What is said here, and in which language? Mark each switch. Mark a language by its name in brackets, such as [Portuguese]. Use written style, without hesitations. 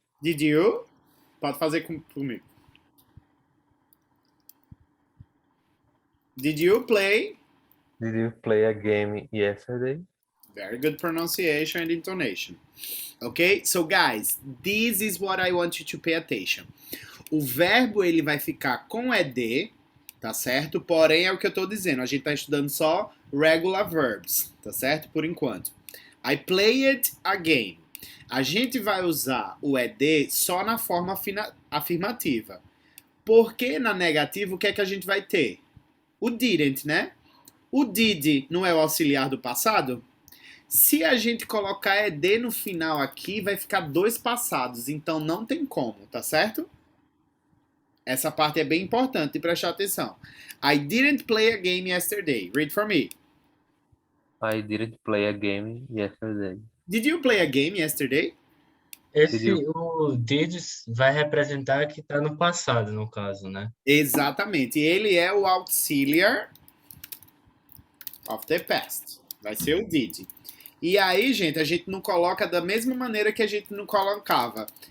[English] did you? [Portuguese] Pode fazer comigo. [English] Did you play? Did you play a game yesterday? Very good pronunciation and intonation. Okay? So guys, this is what I want you to pay attention. [Portuguese] O verbo ele vai ficar com ed, tá certo? Porém é o que eu tô dizendo, a gente tá estudando só [English] regular verbs, [Portuguese] tá certo? Por enquanto. [English] I played a game. [Portuguese] A gente vai usar o ed só na forma afirmativa. Porque na negativa o que é que a gente vai ter? O didn't, né? O did não é o auxiliar do passado? Se a gente colocar ed no final aqui, vai ficar dois passados, então não tem como, tá certo? Essa parte é bem importante de prestar atenção. [English] I didn't play a game yesterday. Read for me. I didn't play a game yesterday. Did you play a game yesterday? [Portuguese] O did vai representar que está no passado, no caso, né? Exatamente. Ele é o auxiliar [English] of the past. [Portuguese] Vai ser o did. E aí, gente, a gente não coloca da mesma maneira que a gente não colocava.